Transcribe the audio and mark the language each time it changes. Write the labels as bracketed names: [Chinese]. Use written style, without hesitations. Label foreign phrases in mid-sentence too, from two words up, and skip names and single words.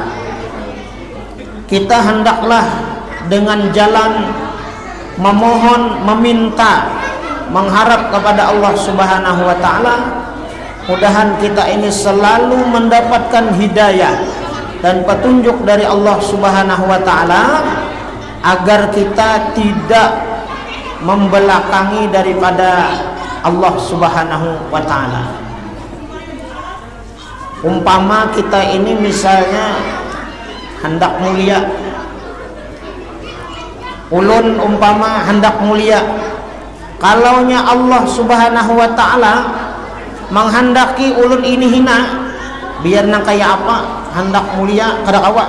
[Indonesian] Kita hendaklah dengan jalan memohon, meminta, mengharap kepada Allah [Arabic] سبحانه وتعالى, [Indonesian] mudahan kita ini selalu mendapatkan hidayah dan petunjuk dari Allah [Arabic] سبحانه وتعالى, [Indonesian] agar kita tidak membelakangi daripada Allah [Arabic] سبحانه وتعالى. [Banjar] Umpama kita ini misalnya hendak mulia, ulun umpama hendak mulia, kalaunya Allah [Arabic] سبحانه وتعالى [Banjar] menghendaki ulun ini hina, biar nang kaya apa hendak mulia kada kawa.